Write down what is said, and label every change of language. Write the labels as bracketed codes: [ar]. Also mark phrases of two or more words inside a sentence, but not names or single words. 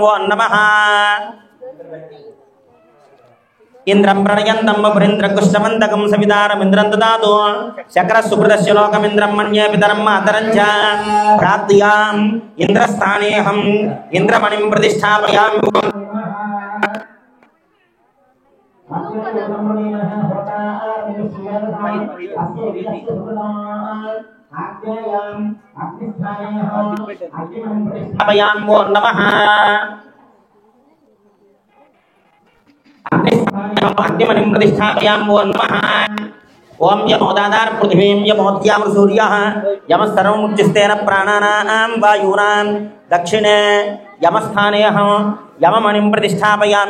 [sa] ఓం నమః ఇంద్రం ప్రణయంతం వపురింద్రకుష్టవంతకం సవితారమింద్రం దదాతు శక్ర సుకృతస్య లోకమింద్రం మన్యే పితరం మాతరం చ ప్రాప్త్యాం ఇంద్రస్థానేహం ఇంద్రమణిం ప్రతిష్ఠాపయామి. ఓం నమః अग्निमणिं प्रतिष्ठापयामि. ओं नमः. ओं यमोदादार पृथिवीं यमोद्याम सूर्यः यमः सर्वमुच्चस्तेन प्राणानां वायूनां दक्षिणे यमस्थाने यममणिं प्रतिष्ठापयामि.